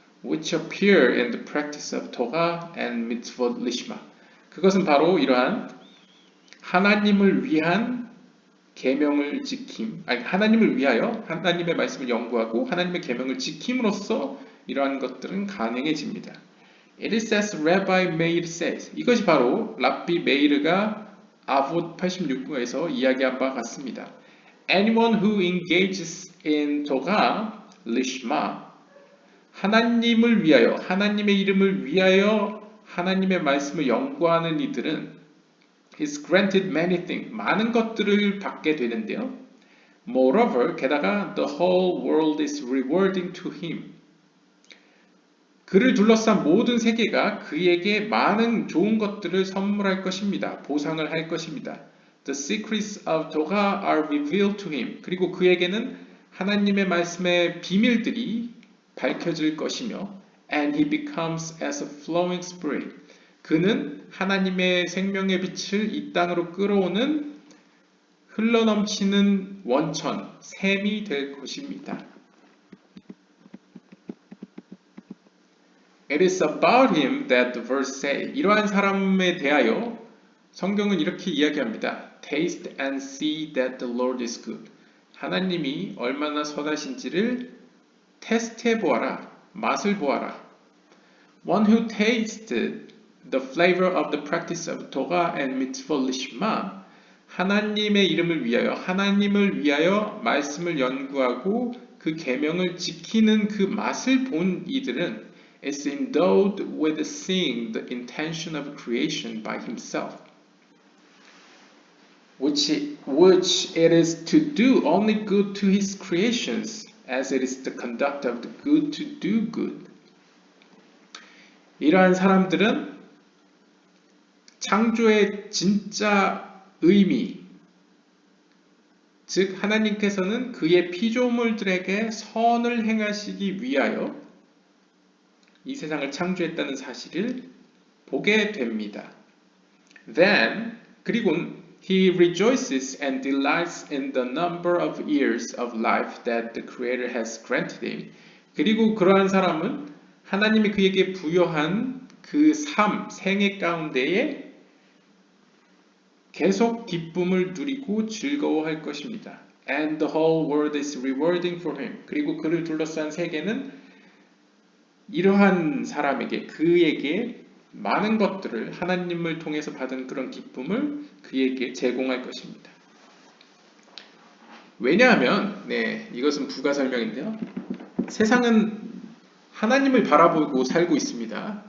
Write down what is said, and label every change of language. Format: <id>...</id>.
<en>Which appear in the practice of toga and mitzvot lishma.</en> <ko>그것은 바로 이러한 하나님을 위한 계명을 지킴, 하나님을 위하여 하나님의 말씀을 연구하고 하나님의 계명을 지킴으로써 이러한 것들은 가능해집니다.</ko> <en>It is as Rabbi Meir says.</en> <ko>이것이 바로 랍비 메이르가 아봇 86구에서 이야기한 바와 같습니다.</ko> <en>Anyone who engages in toga lishma,</en> <ko>하나님을 위하여, 하나님의 이름을 위하여 하나님의 말씀을 연구하는 이들은</ko> <en>is granted many things.</en> <ko>많은 것들을 받게 되는데요.</ko> <en>Moreover,</en> <ko>게다가</ko> <en>the whole world is rewarding to him.</en> <ko>그를 둘러싼 모든 세계가 그에게 많은 좋은 것들을 선물할 것입니다. 보상을 할 것입니다.</ko> <en>The secrets of Torah are revealed to him.</en> <ko>그리고 그에게는 하나님의 말씀의 비밀들이 밝혀질 것이며</ko> <en>and he becomes as a flowing spring.</en> <ko>그는 하나님의 생명의 빛을 이 땅으로 끌어오는 흘러넘치는 원천, 샘이 될 것입니다.</ko> <en>It is about him that the verse say.</en> <ko>이러한 사람에 대하여 성경은 이렇게 이야기합니다.</ko> <en>Taste and see that the Lord is good.</en> <ko>하나님이 얼마나 선하신지를 테스트해 보아라. 맛을 보아라.</ko> <en>One who tasted the flavor of the practice of Torah and mitzvot lishma.</en> <ko>하나님의 이름을 위하여, 하나님을 위하여 말씀을 연구하고 그 계명을 지키는 그 맛을 본 이들은</ko> <en>is endowed with seeing the intention of creation by himself, which it is to do only good to his creations, as it is the conduct of the good to do good.</en> <ko>이러한 사람들은 창조의 진짜 의미, 즉 하나님께서는 그의 피조물들에게 선을 행하시기 위하여 이 세상을 창조했다는 사실을 보게 됩니다.</ko> <en>Then,</en> <ko>그리고는</ko> <en>he rejoices and delights in the number of years of life that the Creator has granted him.</en> <ko>그리고 그러한 사람은 하나님이 그에게 부여한 그 삶, 생애 가운데에 계속 기쁨을 누리고 즐거워할 것입니다.</ko> <en>And the whole world is rewarding for him.</en> <ko>그리고 그를 둘러싼 세계는 이러한 사람에게, 그에게 많은 것들을 하나님을 통해서 받은 그런 기쁨을 그에게 제공할 것입니다. 왜냐하면, 이것은 부가 설명인데요. 세상은 하나님을 바라보고 살고 있습니다.</ko>